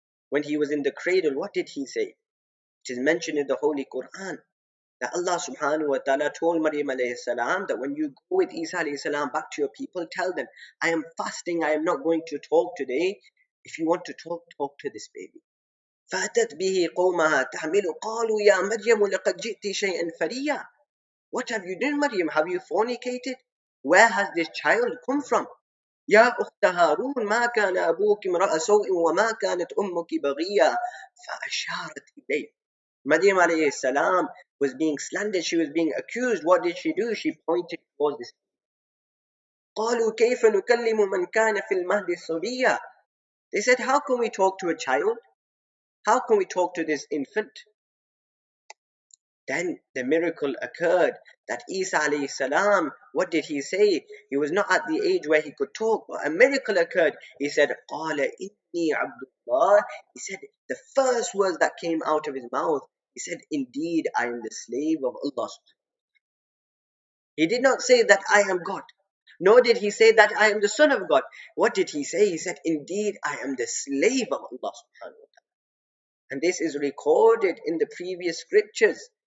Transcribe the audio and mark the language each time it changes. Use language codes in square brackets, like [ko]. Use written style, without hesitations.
[en] When he was in the cradle, what did he say? It is mentioned in the Holy Quran that Allah subhanahu wa ta'ala told Maryam alayhi salam that when you go with Isa alayhi salam back to your people, tell them, I am fasting, I am not going to talk today. If you want to talk, talk to this baby. [ar] فأتت به قومها تحمل قالوا يا مريم لقد جئت شيئا فريا. [en] What have you done, Maryam? Have you fornicated? Where has this child come from? [ar] يا أخت هارون ما كان أبوك امرأ سوء وما كانت أمك بغيا فأشارت إليه. [en] Maryam alayhi salam was being slandered, she was being accused. What did she do? She pointed towards this. [ar] قالوا كيف نكلم من كان في المهد صبيا. [en] They said, how can we talk to a child? How can we talk to this infant? Then the miracle occurred that Isa alayhi salam, what did he say? He was not at the age where he could talk, but a miracle occurred. He said, [ar] قَالَ إِنِّي عَبْدُ اللَّهِ. [en] He said, the first words that came out of his mouth, he said, indeed, I am the slave of Allah. He did not say that I am God. Nor did he say that I am the son of God. What did he say? He said, indeed, I am the slave of Allah subhanahu wa ta'ala. And this is recorded in the previous scriptures,